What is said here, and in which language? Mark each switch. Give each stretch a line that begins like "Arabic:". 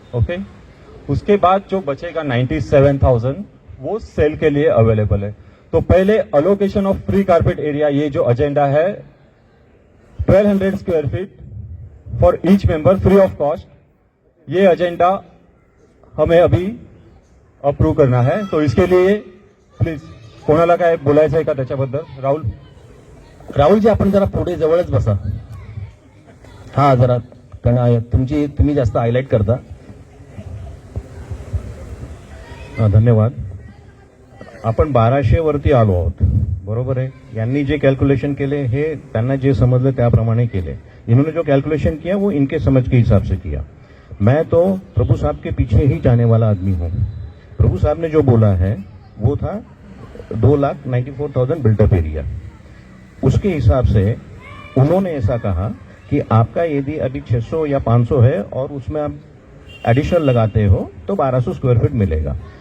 Hindi: Okay, उसके बाद जो बचेगा 97,000 वो सेल के लिए अवेलेबल है। तो पहले allocation of free carpet area, ये जो एजेंडा है 1200 square feet for each member free of cost, ये एजेंडा हमें अभी अप्रूव करना है। तो इसके लिए
Marathi: प्लीज कोणाला काय बोलायचं आहे का त्याच्याबद्दल? राहुलजी आपण जरा पुढे जवळच बसा, हा जरा, कारण तुम्ही जास्त हायलाइट करता। धन्यवाद। आपण 1200 वरती आलो आहोत, बरोबर है। यांनी जे कैलकुलेशन केले हे त्यांना जे समजलं त्याप्रमाणे केले।
Hindi: इन्होंने जो कैलकुलेशन किया वो इनके समझ के हिसाब से किया। मैं तो प्रभु साहब के पीछे ही जाने वाला आदमी हूँ। प्रभु साहब ने जो बोला है वो था 2,94,000 बिल्टअप एरिया। उसके हिसाब से उन्होंने ऐसा कहा कि आपका यदि अभी 600 या 500 है और उसमें आप एडिशनल लगाते हो तो 1200 स्क्वायर फीट मिलेगा।